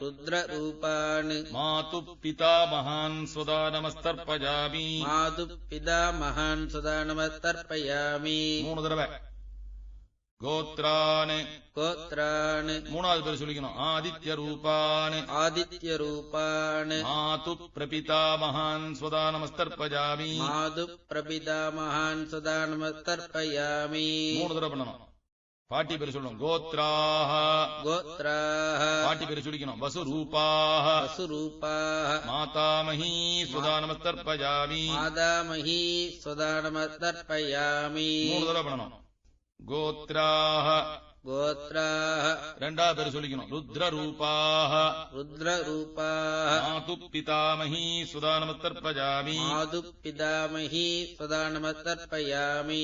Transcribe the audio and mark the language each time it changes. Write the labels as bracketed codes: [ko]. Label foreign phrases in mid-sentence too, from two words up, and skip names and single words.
[sa] मातुः पितामहान् सुधा नमस्तर्पयामि [ta] மூணு தடவை [sa] गोत्रान् [ta] மூணாவது பேர் சொல்லிக்கணும் [sa] आदित्यरूपान् मातुः प्रपितामहान् सुधा नमस्तर्पयामि [ta] மூணு தடவை பண்ணணும் பாட்டி பேர் சொல்லணும் गोत्राः பாட்டி பேர் சொல்லிக்கணும் [sa] वसुरूपाः मातामही सुधा नमस्तर्पयामि [ta] மூணு தடவை பண்ணணும் கோத்ராஹ [sa] கோத்ராஹ [ta] ரெண்டாவது பேர் சொல்லிக்கணும். ருத்ரரூபாஹ [sa] ருத்ரரூபாஹ मातु पितामही सुधानमस्तर्पयामि मातु पितामही सुधानमस्तर्पयामि.